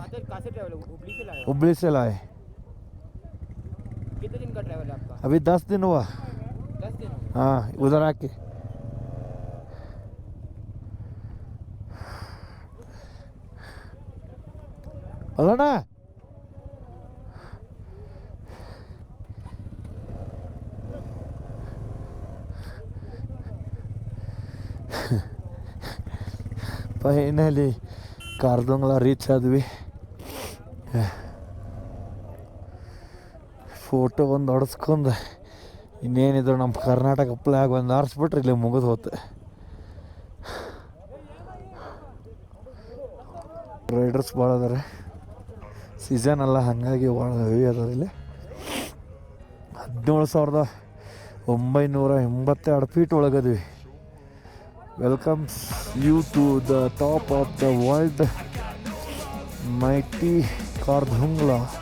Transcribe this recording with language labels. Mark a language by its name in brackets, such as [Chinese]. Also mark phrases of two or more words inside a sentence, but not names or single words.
[Hindi] कहाँ से ट्रैवल? हुबली से लाए हो? हुबली से लाए। कितने दिन का ट्रैवल है आपका? अभी 10 दिन हुआ। 10 दिन हो गए। हाँ उधर आके। [Kannada] अलाना ಫೈನಲಿ ಕಾರ್ದುಂಗ್ಲಾ ರೀಚ್ ಆದ್ವಿ. ಫೋಟೋ ಒಂದು ಹೊಡೆಸ್ಕೊಂಡು ಇನ್ನೇನಿದ್ರು ನಮ್ಮ ಕರ್ನಾಟಕ ಫ್ಲಾಗ್ ಒಂದು ಆರಿಸ್ಬಿಟ್ರೆ ಇಲ್ಲಿ ಮುಗಿದು ಹೋತೆ. ರೈಡರ್ಸ್ ಭಾಳ ಅದಾರೆ, ಸೀಸನ್ ಅಲ್ಲ ಹಾಗಾಗಿ ಭಾಳ ಹೆವಿ ಅದಾರ ಇಲ್ಲಿ. 17,982 ಫೀಟ್ ಒಳಗದ್ವಿ. [English] Welcomes you to the top of the world, mighty KHARDUNGLA.